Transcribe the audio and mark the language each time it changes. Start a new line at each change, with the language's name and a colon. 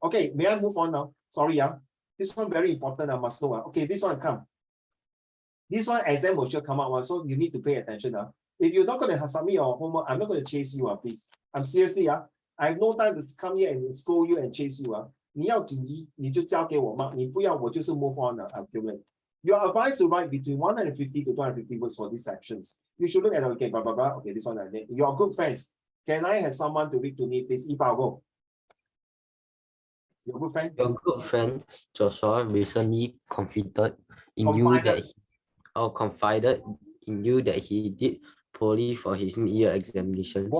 English: Okay, may I move on now? Sorry, this one very important. I must know. Okay, this one come. This one exam will sure come out, so you need to pay attention. If you're not going to submit your homework, I'm not going to chase you, please. I'm seriously, I have no time to come here and scold you and chase you.
Chinese: 你要紧你就交给我嘛，你不要我就是
English: move on
Chinese: 了。
English: You are advised to write between 150 to 250 words for these sections. You should look at okay, blah blah blah. Okay, this one I need. Your good friends. Can I have someone to read to me, please? Go. Your good friend. Your good friend Joshua recently confided in you that he did poorly for his mid-year examinations.